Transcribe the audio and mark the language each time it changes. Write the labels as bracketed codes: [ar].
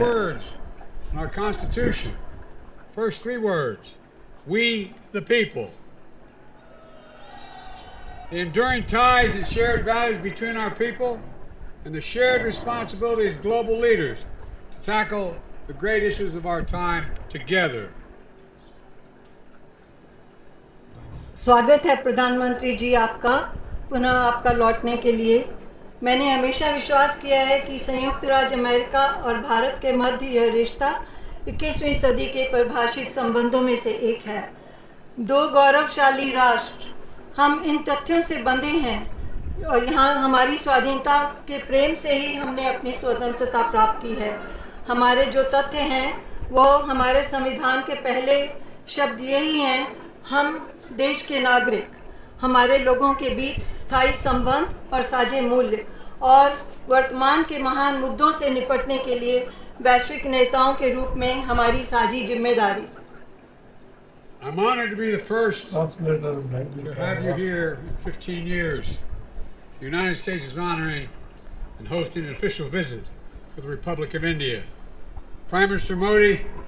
[en] words in our Constitution. First three words, we the people. The enduring ties and shared values between our people and the shared responsibility as global leaders to tackle the great issues of our time together. [hi] स्वागत है प्रधानमंत्री जी आपका, पुनः आपका लौटने के लिए। मैंने हमेशा विश्वास किया है कि संयुक्त राज्य अमेरिका और भारत के मध्य यह रिश्ता 21वीं सदी के परिभाषित संबंधों में से एक है। दो गौरवशाली राष्ट्र, हम इन तथ्यों से बंधे हैं और यहाँ हमारी स्वाधीनता के प्रेम से ही हमने अपनी स्वतंत्रता प्राप्त की है। हमारे जो तथ्य हैं वो हमारे संविधान के पहले शब्द यही हैं, हम देश के नागरिक, हमारे लोगों के बीच स्थायी संबंध और साझे मूल्य और वर्तमान के महान मुद्दों से निपटने के लिए वैश्विक नेताओं के रूप में हमारी साझी जिम्मेदारी। [en] I'm honored to be the first to have you here in 15 years. The United States is honoring and hosting an official visit for the Republic of India. Prime Minister Modi,